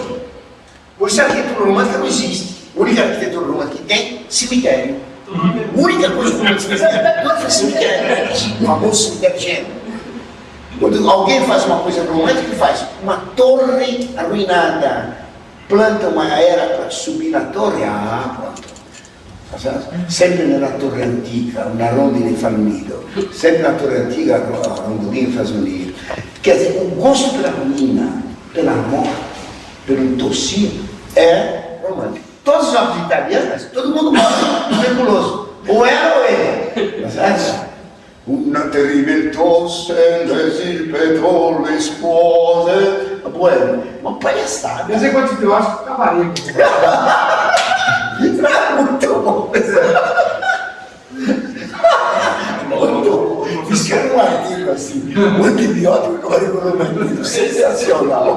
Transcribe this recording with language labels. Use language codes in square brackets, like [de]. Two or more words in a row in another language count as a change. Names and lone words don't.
[pt] Por isso a arquitetura romântica não existe. A única arquitetura romântica que tem, cemitério. A única coisa romântica que tem é cemitério. O famoso cemitério gêmeo. Quando alguém faz uma coisa romântica, ele faz uma torre arruinada. Planta uma era para subir na torre, pronto. [it] Sempre nella torre antica, una rondine fa il nido. [pt] Sempre na torre antiga, a rondine faz um nido. Quer dizer, o gosto pela ruína, pela morte, pelo tossir, é romântico. Todos os jogos italianos, todo mundo gosta do tuberculoso. Ou ela ou ele. Sabe? [it] Una terribile tosse, il petrolio esplode. [pt] Bueno, uma palhaçada. Esse é o antibiótico que acabaria. Muito bom. Muito bom. Escreve um artigo assim, o antibiótico romântico, sensacional.